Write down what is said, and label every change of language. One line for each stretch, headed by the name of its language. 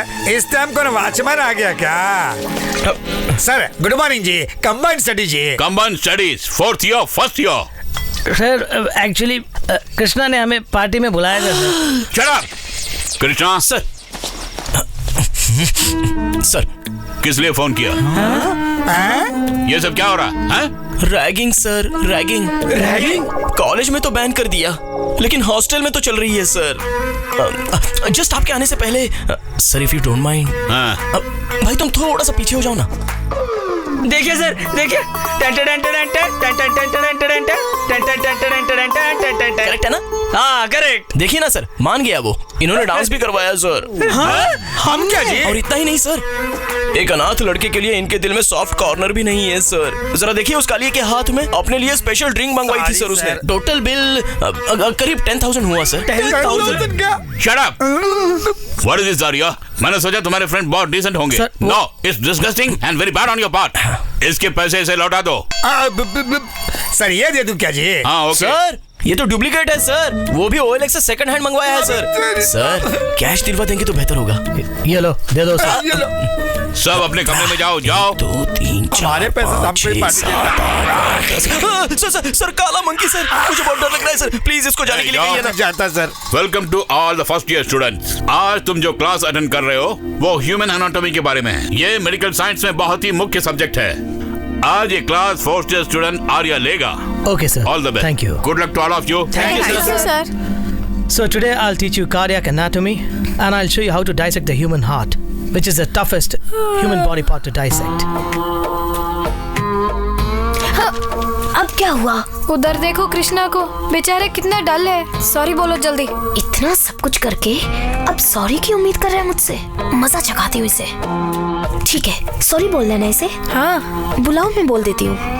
Hindi: इस टाइम कौन वॉचमैन आ गया क्या? सर गुड मॉर्निंग जी। कंबाइंड स्टडी जी।
English: Combined studies, 4th year, 1st year.
Hindi: Sir actually Krishna ने हमें पार्टी में बुलाया था sir.
English: Shut up, Krishna.
Hindi: Sir किस लिए फोन किया? ये सब क्या हो रहा है? Ragging sir, ragging. कॉलेज में तो बैन कर दिया, लेकिन हॉस्टल में तो चल रही है सर। जस्ट आपके आने से पहले sir,
English: if you don't mind,
Hindi: भाई तुम थोड़ा सा पीछे हो जाओ ना। देखिए सर, देखिए। करेक्ट है ना? हाँ करेक्ट। देखिए ना सर, मान गया वो। इन्होंने डांस भी करवाया सर। हम क्या जी? और इतना ही नहीं सर, एक अनाथ लड़के के लिए इनके दिल में सॉफ्ट कॉर्नर भी नहीं है सर। जरा देखिए उस काली के हाथ में अपने लिए स्पेशल ड्रिंक मंगवाई थी सर उसने। टोटल बिल करीब 10,000 हुआ सर। 10,000 क्या?
English: Shut up! What is this, Arya?
Hindi: मैंने सोचा तुम्हारे फ्रेंड बहुत डिसेंट होंगे।
English: No, it's disgusting and very bad on your part.
Hindi: इसके पैसे इसे लौटा दो। सर ये दे दूं क्या जी? हाँ ओके। सर ये तो डुप्लीकेट है सर, वो भी OLX से सेकंड हैंड मंगवाया है सर। सर कैश दिलवा देंगे तो बेहतर होगा। ये लो, दे दो सर। सब अपने कमरे में जाओ। जाओ। 2 3 4 हमारे पैसे हमको ही पार्टी देना। सर काला मंकी सर, मुझे बहुत डर लग रहा है सर, प्लीज इसको जाने के लिए कहिए ना। जाता sir.
English: Welcome to all the first year students.
Hindi: आज तुम जो क्लास अटेंड कर रहे हो वो ह्यूमन एनाटॉमी के बारे में है। ये मेडिकल साइंस में बहुत ही मुख्य सब्जेक्ट है। आज ये class first year student Arya लेगा।
English: Okay, sir. All the best. Thank you. Good luck to all of you. Thank you sir. So today I'll teach you cardiac anatomy and I'll show you how to dissect the human heart, which is the toughest human body part to dissect.
Hindi: अब क्या हुआ? उधर देखो कृष्णा को, बेचारे कितना डल है। Sorry बोलो जल्दी। इतना सब कुछ करके अब सॉरी की उम्मीद कर रहा है मुझसे? मजा चखाती हूँ इसे। ठीक है, सॉरी बोल देना इसे। हाँ बुलाओ, मैं बोल देती हूँ।